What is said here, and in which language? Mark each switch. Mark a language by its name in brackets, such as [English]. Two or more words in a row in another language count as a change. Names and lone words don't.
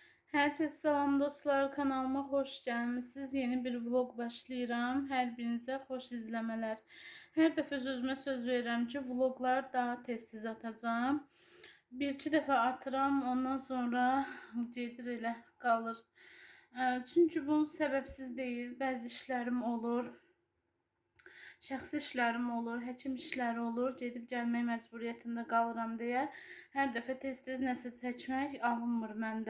[Turkish] Herkese selam dostlar, kanalıma hoş gelmişsiniz. [Azerbaijani] Yeni bir vlog başlayıram. [Turkish] Her birinize hoş izlemeler. [Azerbaijani] Her dəfə özümə söz verirəm ki, vloglar daha tez-tez atacağım. Bir-iki dəfə atıram, ondan sonra gedir elə qalır. Çünki bunun səbəbsiz deyil. Bəzi işlərim olur. Şəxsi işlərim olur, həkim işləri olur, gedib gəlmək məcburiyyətində qalıram deyə hər dəfə tez-tez nəsə çəkmək alınmır məndə.